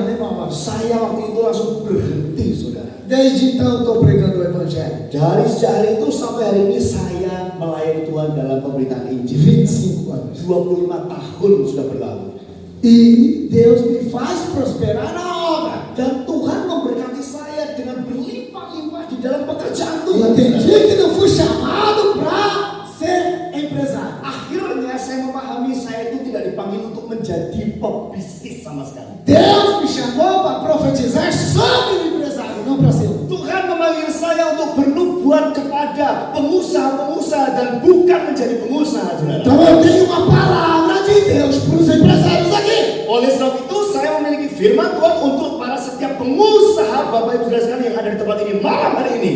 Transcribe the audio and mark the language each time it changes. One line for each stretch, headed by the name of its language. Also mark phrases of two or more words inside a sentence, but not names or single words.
Portuguese: nova.
Indonesian: Saya waktu itu langsung berhenti, saudara.
Portuguese: Desde então eu estou pregando o Evangelho.
Indonesian: Dari sejak hari itu sampai hari ini saya melayani Tuhan dalam pemberitaan Injil.
Portuguese: 25 anos.
Indonesian: 25 tahun sudah berlalu.
Portuguese: E Deus me faz prosperar na obra.
Indonesian: Dan Tuhan memberkati saya dengan berlimpah-limpah di dalam pekerjaan
Portuguese: Eu
Indonesian: Tuhan.
Portuguese: entendi que não fui chamado para ser empresário.
Indonesian: Akhirnya saya memahami saya itu tidak dipanggil untuk menjadi pebisnis sama sekali.
Portuguese: Deus me chamou para profetizar sobre o empresário, não para ser um.
Indonesian: Tuhan memanggil saya untuk bernubuat kepada pengusaha-pengusaha dan bukan menjadi pengusaha, saudara.
Portuguese: Então eu tenho uma palavra de Deus para os empresários aqui.
Indonesian: Oleh sebab itu saya memiliki firman Tuhan untuk para setiap pengusaha Bapak Ibu Saudara sekalian yang ada di tempat ini malam hari ini.